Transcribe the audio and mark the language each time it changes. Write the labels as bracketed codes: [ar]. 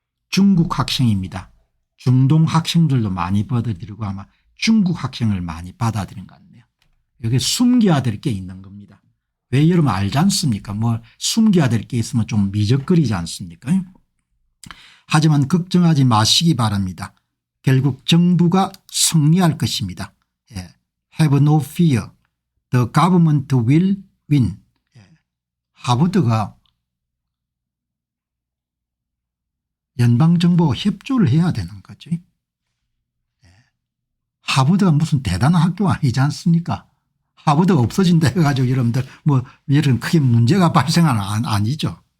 [ko] 중국 학생입니다. 중동 학생들도 많이 받아들이고 아마 중국 학생을 많이 받아들인 것 같네요. 여기 숨겨야 될 게 있는 겁니다. 왜 여러분 알지 않습니까? 뭐 숨겨야 될 게 있으면 좀 미적거리지 않습니까? 하지만 걱정하지 마시기 바랍니다. 결국 정부가 승리할 것입니다. 예. [en] Have no fear. The government will win. [ko] 예. 하버드가 연방정부와 협조를 해야 되는 거죠. 예. 하버드가 무슨 대단한 학교가 아니지 않습니까? 하버드가 없어진다 해가지고 여러분들 뭐 이런 크게 문제가 발생하는 아니죠.